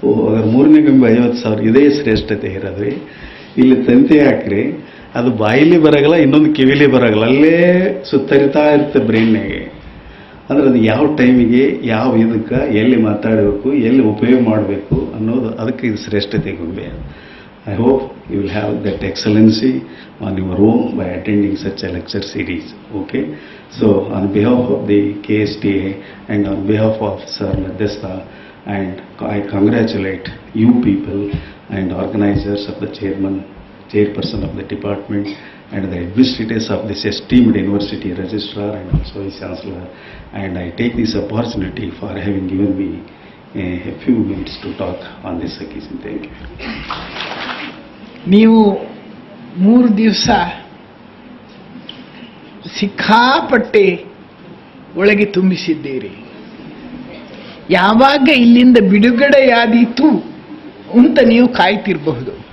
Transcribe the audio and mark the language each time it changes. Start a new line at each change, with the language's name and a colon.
Kannada: ಅದ್ರ ಮೂರನೇ ಗೊಂಬೆ 50,000, ಇದೇ ಶ್ರೇಷ್ಠತೆ ಇರೋದ್ರಿ. ಇಲ್ಲಿ ತಂತಿ ಹಾಕ್ರಿ, ಅದು ಬಾಯಿಲಿ ಬರೋಗಲ್ಲ, ಇನ್ನೊಂದು ಕಿವಿಲಿ ಬರೋಗಲ್ಲ, ಅಲ್ಲೇ ಸುತ್ತರಿತಾ ಇರುತ್ತೆ ಬ್ರೈನ್ನಾಗೆ. ಅಂದರೆ ಅದು ಯಾವ ಟೈಮಿಗೆ ಯಾವ ಇದಕ್ಕೆ ಎಲ್ಲಿ ಮಾತಾಡಬೇಕು, ಎಲ್ಲಿ ಉಪಯೋಗ ಮಾಡಬೇಕು ಅನ್ನೋದು, ಅದಕ್ಕೆ ಇದು ಶ್ರೇಷ್ಠತೆ ಗೊಂಬೆ.
English: I hope you will have that excellency on your own by attending such a lecture series. Okay? So on behalf of the KSTA and on behalf of Sir Madhyastha, and I congratulate you people and organizers of the chairperson of the department and the administrators of this esteemed university, registrar and also his chancellor, and I take this opportunity for having given me a few minutes to talk on this occasion. Thank you.
Kannada: ನೀವು 3 ದಿವಸ ಸಿಕ್ಕಾಪಟ್ಟೆ ಒಳಗೆ ತುಂಬಿಸಿದ್ದೀರಿ. ಯಾವಾಗ ಇಲ್ಲಿಂದ ಬಿಡುಗಡೆಯಾದೀತು ಅಂತ ನೀವು ಕಾಯ್ತಿರಬಹುದು.